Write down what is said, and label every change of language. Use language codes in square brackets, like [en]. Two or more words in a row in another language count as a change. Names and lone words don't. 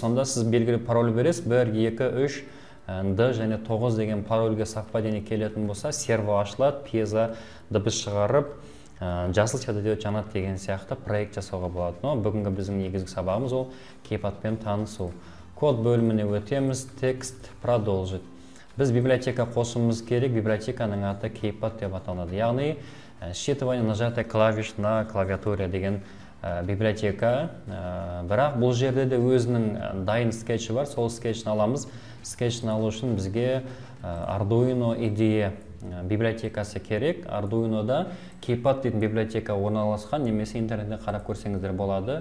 [kk] Сонда сіз белгілі пароль бересіз, 1, 2, 3, Д және 9 деген парольге совпадение келетін болса, серво ашылады, пьеза дыбыс шығарып, жасыл светодиод жанады деген сияқты проект жасауға болады. Но бүгінгі біздің негізгі сабағымыз ол кейпадпен танысу. Код бөліміне өтеміз, [ru] текст продолжить. [kk] Біз библиотека қосуымыз керек, библиотеканың аты кейпад деп аталады. Яғни [ru] считывание нажатия клавиш на клавиатуре [kk] деген библиотека. Бірақ бұл жерде де өзінің дайын скетчі бар, сол скетчін аламыз. Скетчін алу үшін бізге Arduino IDE библиотекасы керек. Arduino'да кейпад дейтін библиотека орналасқан, немесе интернетте қарап көрсеңіздер болады.